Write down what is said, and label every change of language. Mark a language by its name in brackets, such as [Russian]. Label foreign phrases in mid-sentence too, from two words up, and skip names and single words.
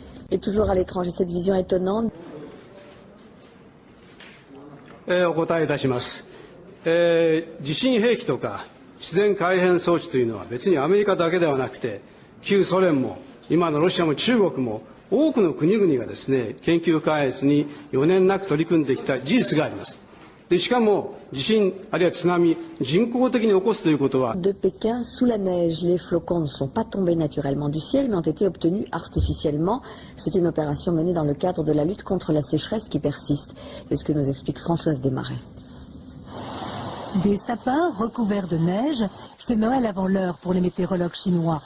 [French] Et toujours à l'étranger, cette vision étonnante. [Japanese] お答えいたします。地震兵器とか自然改変装置というのは別にアメリカだけではなくて、旧ソ連も今のロシアも中国も多くの国々がですね、研究開発に余念なく取り組んできた事実があります。でしかも地震あるいは津波、人工的に起こすということは。 [French] De Pékin, sous la neige, les flocons ne sont pas tombés naturellement du ciel, mais ont été obtenus artificiellement. C'est une opération menée dans le cadre de la lutte contre la sécheresse qui persiste. C'est ce que nous explique Françoise Desmarais. Des sapins recouverts de neige, c'est Noël avant l'heure pour les météorologues chinois.